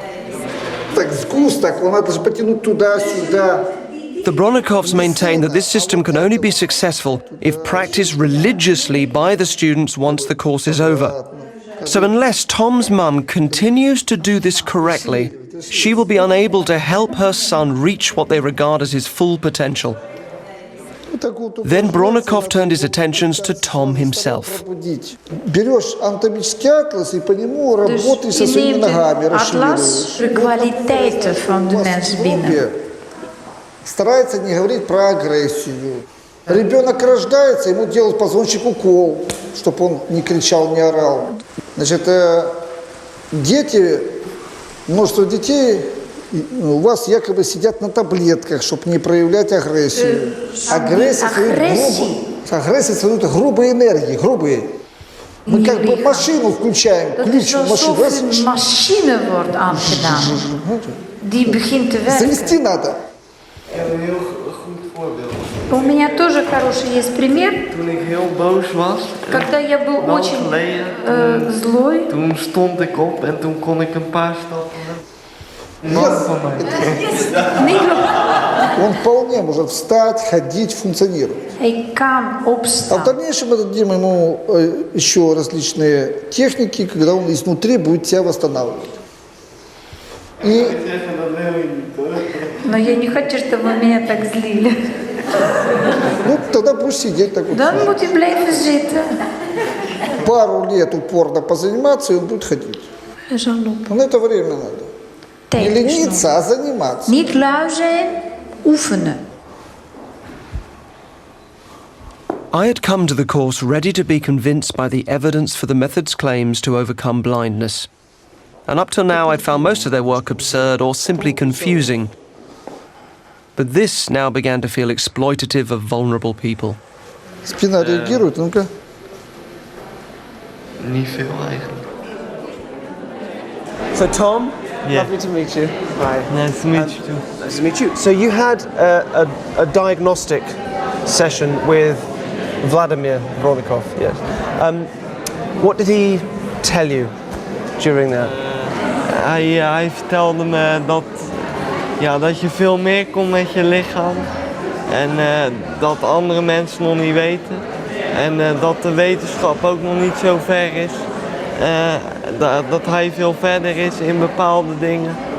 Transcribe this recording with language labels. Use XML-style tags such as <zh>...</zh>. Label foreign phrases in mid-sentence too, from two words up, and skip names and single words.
<en>The Bronnikovs maintain that this system can only be successful if practiced religiously by the students once the course is over. So unless Tom's mum continues to do this correctly, she will be unable to help her son reach what they regard as his full potential. Then Bronnikov turned his attentions to Tom himself.</en> <ru>Берешь анатомический атлас и по нему работай со своими ногами, расширяешь. Старается не говорить про агрессию. Ребенок рождается, ему делают позвоночник укол, чтобы он не кричал, не орал. Значит, дети, множество детей у вас якобы сидят на таблетках, чтобы не проявлять агрессию. Агрессия создает грубые энергии, грубые. Мы как бы машину включаем, ключ в машину.</ru> <nl>Machine wordt aangedaan. Die begint te werken.</nl> <ru>Завести надо. У меня тоже хороший есть пример.</ru> <nl>Toen ik heel boos was,</nl> <ru>Когда я был очень злой,</ru> <nl>toen stond ik op en toen kon ik een paar stappen.</nl> <ru>Он вполне может встать, ходить, функционировать. А в дальнейшем мы дадим ему еще различные техники, когда он изнутри будет себя восстанавливать. Но я не хочу, чтобы вы меня так злили. Ну, тогда будешь сидеть так вот. Да, он будет</ru> <nl>blijven zitten.</nl> <ru>Пару лет упорно позаниматься, и он будет ходить. Но на это время надо. Не лениться, а заниматься.</ru> <nl>Niet lui zijn, oefenen.</nl> <en>I had come to the course ready to be convinced by the evidence for the method's claims to overcome blindness. And up till now I'd found most of their work absurd or simply confusing. But this now began to feel exploitative of vulnerable people.</en> <ru>Спина реагирует, ну-ка.</ru> <nl>Niet veel eigenlijk.</nl> <en>So Tom, Yeah. lovely to meet you. Hi. Nice to meet you too. Nice to meet you. So you had a diagnostic session with Vladimir Bronikov, yes. What did he tell you during that?</en> <nl>Hij vertelde me dat je veel meer kon met je lichaam. En dat andere mensen nog niet weten. En dat de wetenschap ook nog niet zo ver is. Dat hij veel verder is in bepaalde dingen.</nl>